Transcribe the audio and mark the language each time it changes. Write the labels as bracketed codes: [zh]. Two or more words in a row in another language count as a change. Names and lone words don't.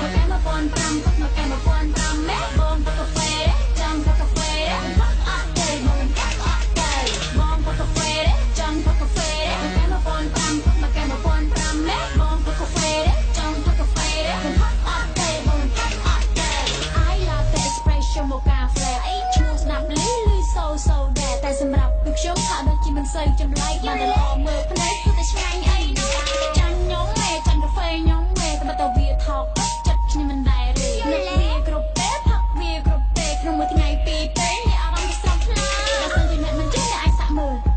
[km] មកកាហ្វេមួយពាន់ប្រាំ ផឹកមកកាហ្វេមួយពាន់ប្រាំ មេ។ បងផឹកកាហ្វេទេ? ចង់ផឹកកាហ្វេទេ? ផឹកអត់ទេ? បងផឹកអត់ទេ? បងផឹកកាហ្វេទេ? ចង់ផឹកកាហ្វេទេ? មកកាហ្វេមួយពាន់ប្រាំ ផឹកមកកាហ្វេមួយពាន់ប្រាំ មេ។ បងផឹកកាហ្វេទេ? ចង់ផឹកកាហ្វេទេ? បងផឹកអត់ទេ? បងផឹកអត់ទេ? [en] I love the espresso mocha flavor [km] ឈ្មោះស្ដាប់ឮ, ឮសូសូដែរ, តែសម្រាប់ពួកខ្ញុំហាក់ដូចជាមិនសូវចម្លែក, បានតែល្អមើលភ្នែក, គឺតែឆ្ងាញ់អីណា។ ចាញ់ខ្ញុំទេ, ចាញ់កាហ្វេខ្ញុំទេ, តែបើតើវាថោកចិត្ត, ខ្ញុំមិនដែលរីក, នឹកវាគ្រប់ពេល, ផឹកវាគ្រប់ពេល, ក្នុងមួយថ្ងៃពីរពេល, មានអារម្មណ៍ស្រស់ថ្លា។ បើសិនជាអ្នកមិនចេះ, អ្នកអាចសាកមើល